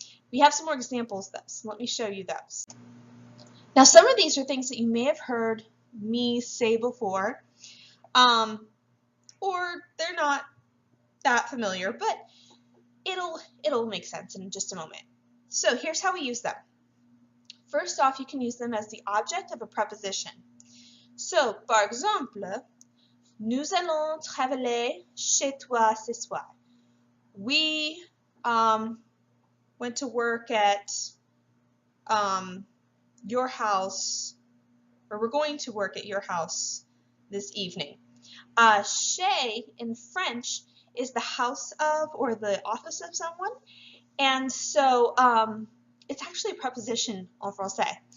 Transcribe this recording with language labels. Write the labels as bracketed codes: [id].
[en] We have some more examples though, so let me show you those. Now some of these are things that you may have heard me say before, or they're not that familiar, but it'll make sense in just a moment. So here's how we use them. First off, you can use them as the object of a preposition. [fr] So, par exemple, nous allons travailler chez toi ce soir. [en] We went to work at your house, or we're going to work at your house this evening. Chez in French is the house of or the office of someone, and so it's actually a preposition [fr] en français.